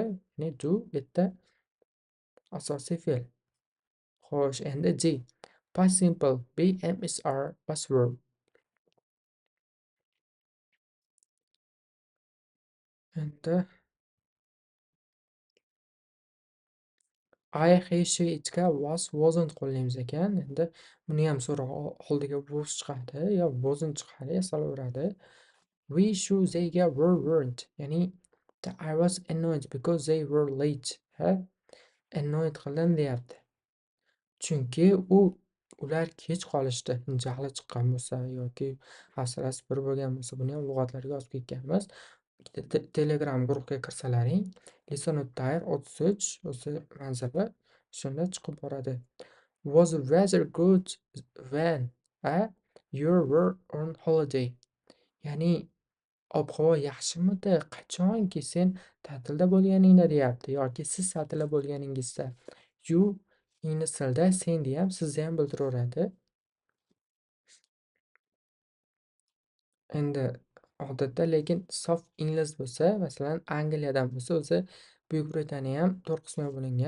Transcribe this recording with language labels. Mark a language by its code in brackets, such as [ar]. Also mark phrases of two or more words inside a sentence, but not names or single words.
[uz] Ya'ni do bitta asosiy fe'l. Xo'sh, endi G. [en] Past simple BMSR past verb. [uz] Endi I, he, she, itga [en] was, wasn't [uz] qo'llaymiz ekan. Endi buni ham so'roq oldiga was chiqadi yo wasn't chiqadi, yasalaveradi. [en] We, shu, theyga were, weren't. Ya'ni I was annoyed because they were late. [uz] Annoyed qildim deyapti. Chunki ular kech qolishdi. Jahli chiqqan bo'lsa yoki hafsalasi bir bo'lgan bo'lsa, buni ham lug'atlarga yozib ketganmiz. Telegram guruhga kirsalaring, Listen with Tire 33 o'zi manzili shunda chiqib boradi. [en] Was the weather good when you were on holiday? [uz] Ya'ni ob-havo yaxshimidi qachonki sen ta'tilda bo'lganingda deyapti yoki siz ta'tilda bo'lganingizda. You ingliz tilida senni ham sizni ham bildiraveradi. Endi odatda lekin sof ingliz bo'lsa, masalan, Angliyadan bo'lsa, o'zi Buyuk Britaniya ham 4 qismga bo'lingan.